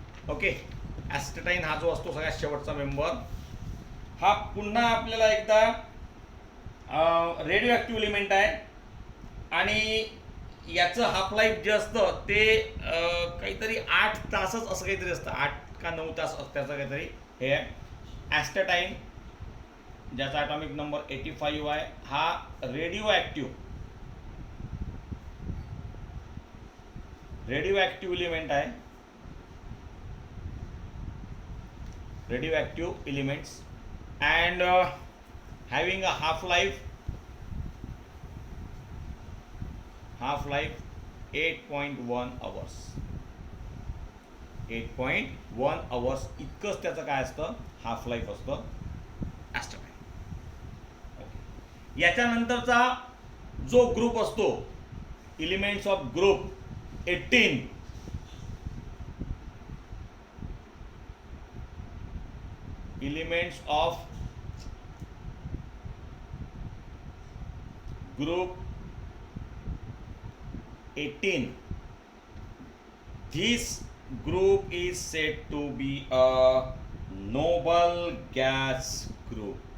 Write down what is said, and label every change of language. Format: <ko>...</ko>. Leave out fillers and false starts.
<mr>Okay, ॲस्टेटाईन हा जो असतो सगळ्यात शेवटचा मेंबर, हा पुन्हा आपल्याला एकदा रेडिओ ॲक्टिव्ह एलिमेंट आहे आणि याचं हाफ लाईफ जे असतं ते काहीतरी 8 तासच असं काहीतरी असतं, 8 का 9 तास त्याचं काहीतरी हे आहे. ॲस्टेटाईन ज्याचा ॲटॉमिक नंबर 85 आहे, हा रेडिओ ॲक्टिव्ह एलिमेंट आहे.</mr> <en>Radioactive elements and having a half life 8.1 hours. 8.1 hours</en> <mr>इतकंच त्याचं काय असतं, हाफ लाईफ असतं ॲस्टेटाईन. याच्यानंतरचा जो ग्रुप असतो, elements of group 18,</mr> <en>elements of group 18, this group is said to be a noble gas group.</en>